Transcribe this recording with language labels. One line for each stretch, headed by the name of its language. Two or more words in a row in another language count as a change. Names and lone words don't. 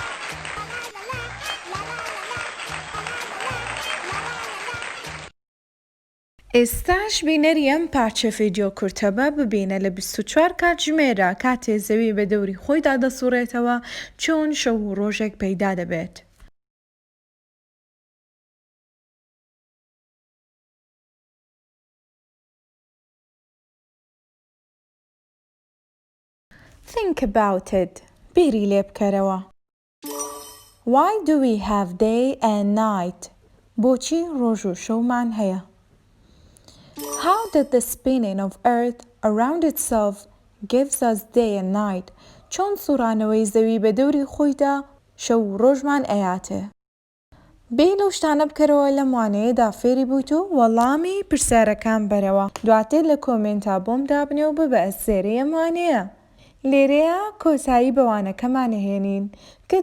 Central Kurdish: ئێستاش بینەری ئەم پارچە ڤیدیۆ کورتەبە ببینە لە 24 کاتژمێرە کاتێ زەوی بە دەوری خۆیدا دەسوڕێتەوە چۆن شەو و ڕۆژێک پەیدا دەبێت.
English: Think about it.
Central Kurdish: بیری لێ بکەرەوە.
English: Why do we have day and night?
Central Kurdish: بۆچی ڕۆژ و شەومان هەیە؟
English: How did the spinning of Earth around itself gives us day and night?
Central Kurdish: چۆن سوڕانەوەی زەوی بە دەوری خۆیدا شەو و ڕۆژمان ئەیاتێ؟ بێ لەو شتانە بکەرەوە لەم وانەیەدا فێری بوویت و وەڵامی پرسیارەکان بەرەوە. دواتر لە کۆمنتە بۆم دابنێ و ببە ئەسێرەی ئەم وانەیە. لێرەیە کۆتایی بە وانەکەمان هێنین.